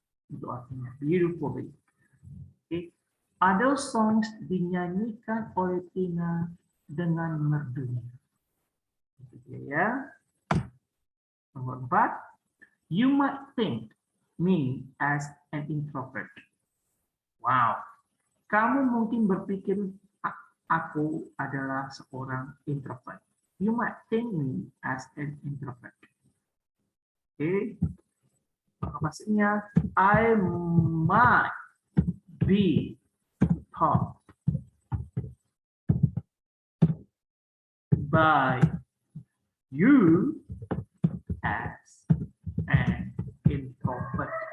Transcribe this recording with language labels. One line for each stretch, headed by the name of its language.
Indonesian: Itu artinya beautifully. Okay. Adele songs dinyanyikan oleh Tina dengan merdunya. Itu dia ya. Nomor 4.
English: You might think me as an introvert. Wow.
Indonesian: Kamu mungkin berpikir aku adalah seorang introvert.
English: You might think me as an introvert. Oke.
Indonesian: Maka pastinya
English: I might be taught by you as an introvert.